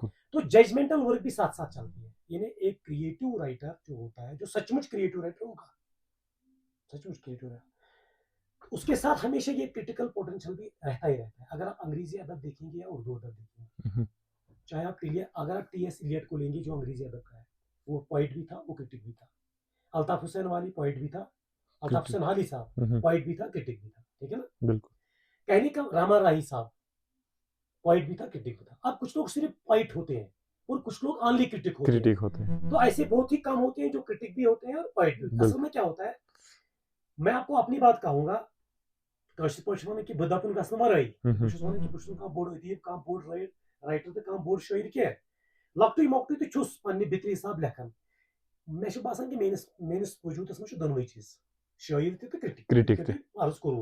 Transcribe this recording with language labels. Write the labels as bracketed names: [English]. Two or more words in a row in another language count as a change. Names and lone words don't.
[Urdu] تو [English] judgmental work [Urdu] بھی ساتھ ساتھ چلتی ہے یعنی ایک [English] creative writer [Urdu] جو ہوتا ہے جو سچ مچ [English] creative writer [Urdu] ہوگا سچ مچ [English] creative writer [Urdu] اس کے ساتھ ہمیشہ یہ [English] critical potential [Urdu] بھی رہتا ہی رہتا ہے اگر آپ انگریزی ادب دیکھیں گے یا اردو ادب دیکھیں گے چاہے آپ اگر آپ ٹی ایس ایلیٹ کو لیں گے جو انگریزی ادب کا ہے وہ پوئٹ بھی تھا وہ کرٹک بھی تھا الطاف حسین والی پوائٹ بھی تھا, الطاف حسین حالی صاحب پوائٹ بھی تھا, کرٹک بھی تھا, ٹھیک ہے نا. بالکل. کہنے کا راما راہی صاحب پوائٹ بھی تھا, کرٹک بھی تھا. اب کچھ لوگ صرف پوائٹ ہوتے ہیں اور کچھ لوگ [English] only critic [Urdu] ہوتے ہیں. تو ایسے بہت ہی کم ہوتے ہیں جو کرٹک بھی ہوتے ہیں اور پوائٹ بھی ہوتے ہیں. اصل میں کیا ہوتا ہے, میں آپ کو اپنی بات کہوں گا, [Kashmiri] کاشر پٲٹھۍ ونان کہ بہٕ دپُن گژھنہٕ ورٲے, بہٕ چھُس ونان کہ بہٕ چھُس نہٕ کانٛہہ بوٚڑ ادیٖب, کانٛہہ بوٚڑ رایٹر تہٕ کانٛہہ بوٚڑ شٲعر کینٛہہ, لۄکٹُے مۄکٹُے تہِ چھُس پننہِ بِترِ حساب لیکھان. مےٚ چھُ باسان کہ میٲنِس وجوٗدس منٛز چھُ دۄنوے چیٖز, شٲعر تہِ تہٕ کرٹک تہِ, عرض کوٚروٕ.